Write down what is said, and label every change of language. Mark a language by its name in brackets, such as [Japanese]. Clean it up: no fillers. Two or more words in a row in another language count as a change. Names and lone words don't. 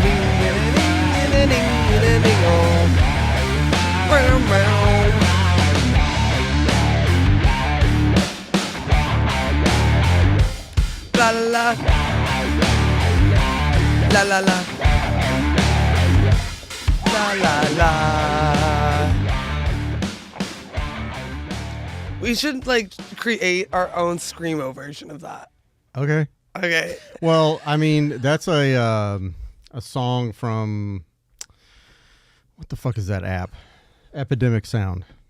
[English] Bing, bada, ding, bada, ding, bada, ding, oh. Brown, brown. La la la. La la la. La la la. We should like create our own screamo version of that. Okay. Okay. Well, I mean, that's a song from, what the fuck is that app? Epidemic Sound.